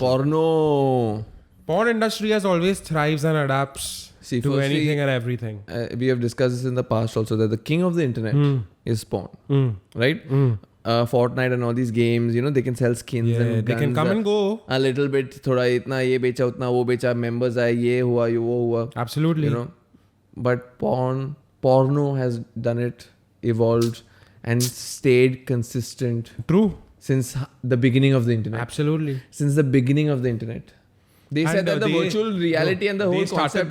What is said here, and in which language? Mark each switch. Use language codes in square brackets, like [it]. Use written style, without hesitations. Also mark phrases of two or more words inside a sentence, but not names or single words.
[en] Porno. Porn industry has always thrives and adapts See, to firstly, anything and everything. We have discussed this in the past also that the king of the internet is porn. Right? Fortnite and all these games, they can sell skins Yeah, and they can guns, come and go. A little bit, [hi] थोड़ा इतना ये बेचा, उतना वो बेचा, मेंबर्स आए, ये हुआ, वो हुआ. [en] Absolutely. But porno has done it, evolved and stayed consistent True. since the beginning of the internet. Absolutely. Since the beginning of the internet. They said that the virtual reality and the whole They started concept.